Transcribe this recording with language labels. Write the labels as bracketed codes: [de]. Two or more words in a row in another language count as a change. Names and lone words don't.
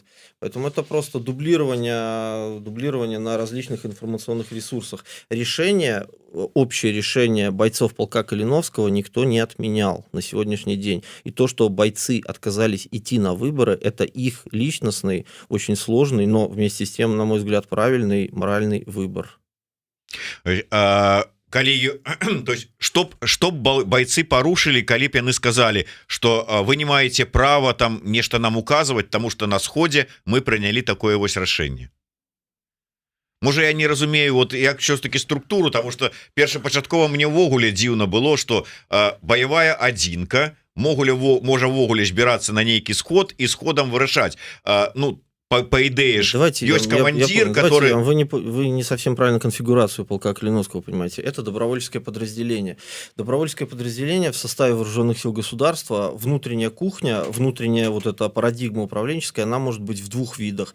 [ru] Поэтому это просто дублирование на различных информационных ресурсах. Общее решение бойцов полка Калиновского никто не отменял на сегодняшний день. И то, что бойцы отказались идти на выборы, это их личностный, очень сложный, но вместе с тем, на мой взгляд, правильный моральный выбор. [be] Калі, [ru] то есть, [be] што бойцы парушылі, калі б яны сказалі, што вы не маеце права там нешта нам указваць, таму што на сходзе мы прынялі такое вось рашэнне. Можа, я не разумею, вот як все-таки структуру, таму што першапачаткова мне ўвогуле дзіўна было, што баявая адзінка можа ўвогуле збірацца на нейкі сход і сходам вырашаць. [ru] Ну, по идее же, есть командир, который... Вы не совсем правильно конфигурацию полка Калиновского понимаете. Это добровольческое подразделение. Добровольческое подразделение в составе вооруженных сил государства, внутренняя кухня, внутренняя вот эта парадигма управленческая, она может быть в двух видах.